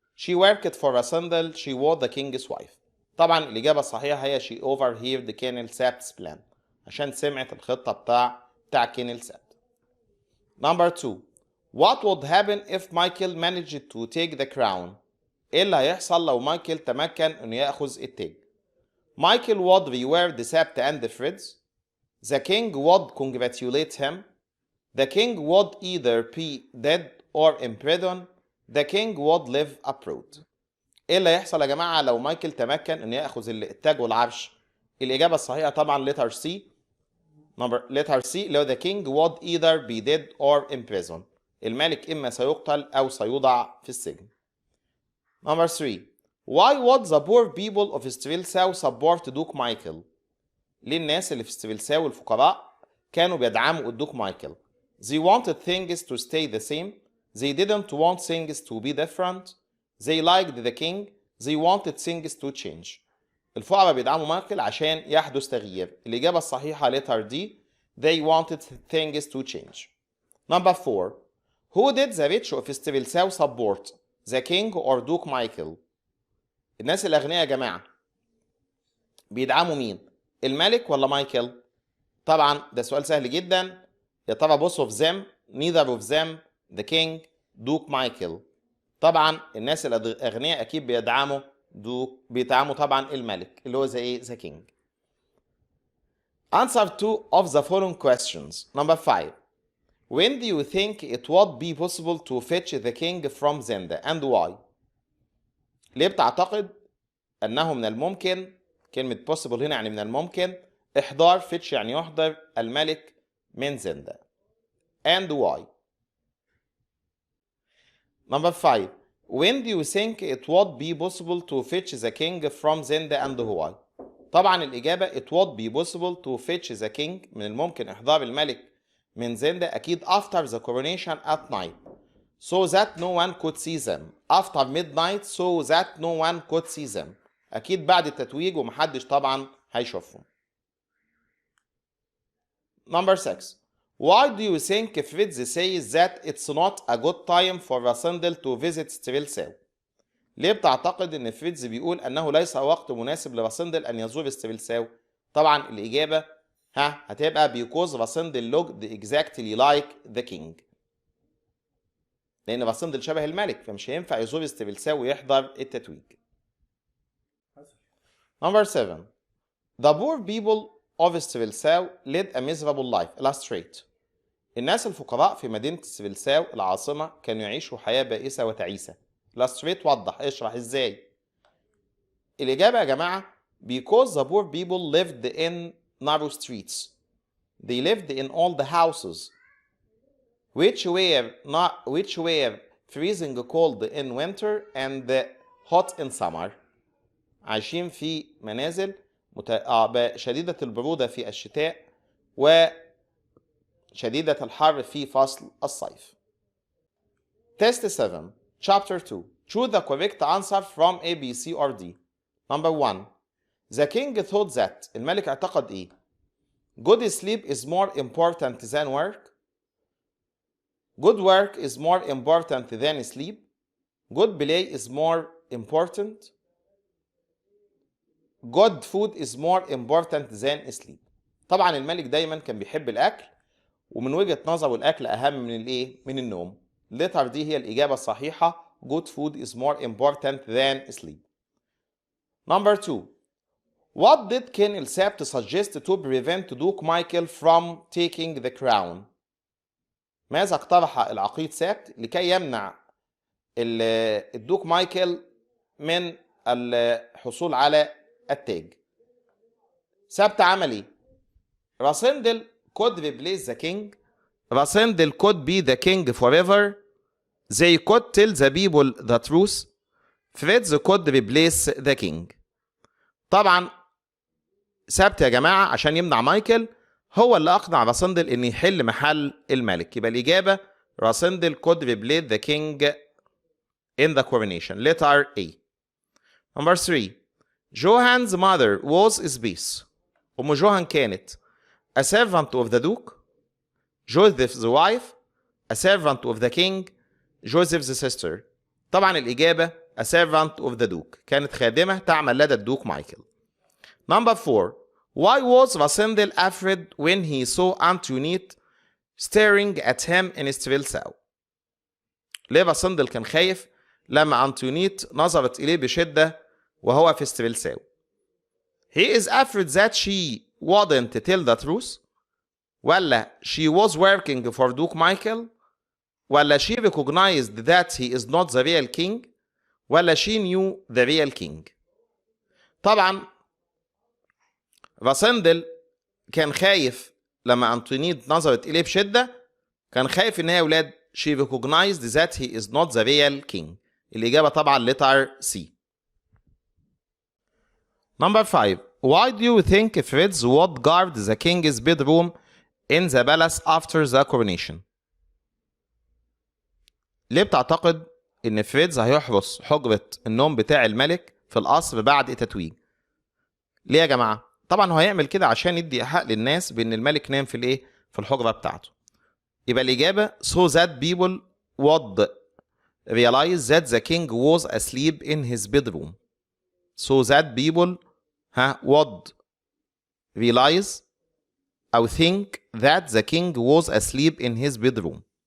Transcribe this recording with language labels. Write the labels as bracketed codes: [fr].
[en] She worked for Rasindel. She was the king's wife. [ar] طبعا الإجابة الصحيحة هي [en] she overheard the Colonel Sap's plan. [ar] عشان سمعت الخطة بتاع كينيل ساب. [en] Number 2. What would happen if Michael managed to take the crown? [ar] إيه اللي هيحصل لو مايكل تمكن إنه يأخذ التاج؟ [en] Michael would reward the Sabt and the Freds. The king would congratulate him. The king would either be dead or in prison. The king would live abroad. [ar] ايه اللي هيحصل يا جماعه لو مايكل تمكن انه ياخذ التاج والعرش؟ الاجابه الصحيحه طبعا [en] letter C. letter C [ar] اللي هو [en] the king would either be dead or in prison. [ar] الملك اما سيقتل او سيوضع في السجن. [en] Number 3. Why would the poor people of Strelsau support Duke Michael? [ar] ليه الناس اللي في استريلساو الفقراء كانوا بيدعموا الدوك مايكل؟ [en] They wanted things to stay the same. They didn't want things to be different. They liked the king. They wanted things to change. [ar] الفقراء بيدعموا مايكل عشان يحدث تغيير. الإجابة الصحيحة [en] letter D. They wanted things to change. Number 4. Who did the rich of Strelsau support? The king or Duke Michael? [ar] الناس الأغنياء يا جماعة بيدعموا مين؟ الملك ولا مايكل؟ طبعا ده سؤال سهل جدا. يا ترى [en] both of them, neither of them, the king, Duke Michael. [ar] طبعا الناس الأغنياء أكيد بيدعموا طبعا الملك اللي هو [en] the king. Answer 2 of the following questions. Number 5. When do you think it would be possible to fetch the king from Zenda and why? [ar] ليه بتعتقد أنه من الممكن، كلمة possible هنا يعني من الممكن، إحضار fetch يعني يحضر الملك من زندا. [en] And why? Number 5. When do you think it would be possible to fetch the king from Zenda and why? [ar] طبعا الإجابة [en] it would be possible to fetch the king [ar] من الممكن إحضار الملك من زندا أكيد [en] after the coronation at night so that no one could see them. After midnight so that no one could see them. [ar] أكيد بعد التتويج ومحدش طبعا هيشوفهم. [en] Number 6. Why do you think Fritz says that it's not a good time for Rasindel to visit Strelsau? [ar] ليه بتعتقد ان فريتز بيقول انه ليس وقت مناسب لراسندل ان يزور استريلساو؟ طبعا الاجابه هتبقى [en] because Rassendyll looked exactly like the king. [ar] لان راسندل شبه الملك فمش هينفع يزور استريلساو ويحضر التتويج. [en] Number 7. The poor people of Strelsau led a miserable life. Illustrate. [ar] الناس الفقراء في مدينة استريلساو العاصمة كانوا يعيشوا حياة بائسة وتعيسة. Illustrate وضح، اشرح ازاي. الإجابة يا جماعة [en] because the poor people lived in narrow streets. They lived in all the houses which were freezing cold in winter and hot in summer. [ar] عايشين في منازل شديدة البرودة في الشتاء وشديدة الحر في فصل الصيف. [en] Test 7 Chapter 2. Choose the correct answer from A, B, C or D. Number 1. The king thought that. [ar] الملك اعتقد ايه؟ [en] Good sleep is more important than work. Good work is more important than sleep. Good play is more important. Good food is more important than sleep. [ar] طبعا الملك دايما كان بيحب الاكل ومن وجهة نظره الاكل اهم من الايه؟ من النوم. [en] letter D [ar] هي الإجابة الصحيحة. [en] Good food is more important than sleep. Number 2. What did Colonel Sapt suggest to prevent Duke Michael from taking the crown? [ar] ماذا اقترح العقيد سابت لكي يمنع الدوك مايكل من الحصول على التاج؟ سابت عمل ايه؟ راسندل [en] could replace the king. Rassendyll could be the king forever. They could tell the people the truth. Fritz could replace the king. [ar] طبعا سابت يا جماعة عشان يمنع مايكل هو اللي أقنع راسندل إن يحل محل الملك. يبقى الإجابة [en] Rassendyll could replace the king in the coronation. Letter A. Number 3. Johan's mother was Space. [ar] أم جوهان كانت [en] a servant of the duke. Joseph's wife. A servant of the king. Joseph's sister. [ar] طبعا الإجابة [en] a servant of the Duke. [ar] كانت خادمة تعمل لدى الدوك مايكل. [en] Number 4. Why was Rasindel afraid when he saw Antoinette staring at him in Strilsau? [ar] ليه راسندل كان خايف لما أنتونيت نظرت إليه بشدة وهو في ستريلساو؟ [en] He is afraid that she wouldn't tell the truth, [ar] ولا [en] she was working for Duke Michael, ولا she recognized that he is not the real king, ولا she knew the real king. [ar] طبعا راسندل كان خايف لما أنتونيت نظرت إليه بشدة، كان خايف إن هي أولاد [en] she recognized that he is not the real king. [ar] الإجابة طبعا [en] letter C. Number 5. Why do you think Fritz would guard the king's bedroom in the palace after the coronation? [ar] ليه بتعتقد إن فريدز هيحرس حجرة النوم بتاع الملك في القصر بعد التتويج؟ ليه يا جماعة؟ طبعا هو هيعمل كده عشان يدي إيحاء للناس بإن الملك نام في الإيه؟ في الحجرة بتاعته. يبقى الإجابة [en] so that people would realize that the king was asleep in his bedroom. So that people would realize [ar] أو [en] think that the king was asleep in his bedroom.